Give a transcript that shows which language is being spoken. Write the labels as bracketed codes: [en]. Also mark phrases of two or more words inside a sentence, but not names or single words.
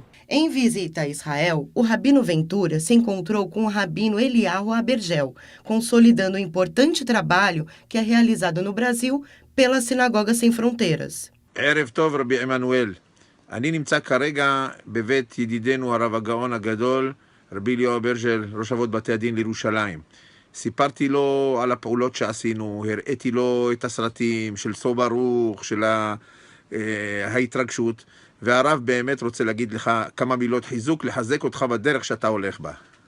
[pt] Em visita a Israel, o Rabino Ventura se encontrou com o Rabino Eliyahu Abergel, consolidando o importante trabalho que é realizado no Brasil pela Sinagoga Sem Fronteiras. [he] ערב טוב רבי עמנואל, אני נמצא כרגע בבית ידידנו הרב הגאון הגדול, רבי אליהו אברג'ל, ראש אבות בתי הדין לירושלים. סיפרתי לו על הפעולות שעשינו, הראיתי לו את הסרטים של סו ברוך, של ההתרגשות, והרב באמת רוצה להגיד לך כמה מילות חיזוק, לחזק אותך בדרך שאתה הולך בה.